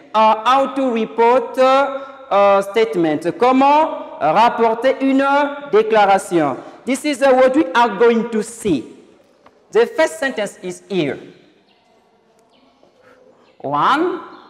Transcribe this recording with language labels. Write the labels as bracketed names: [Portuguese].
[English] How to report a statement. [French] Comment rapporter une déclaration. [English] This is what we are going to see. The first sentence is here. 1.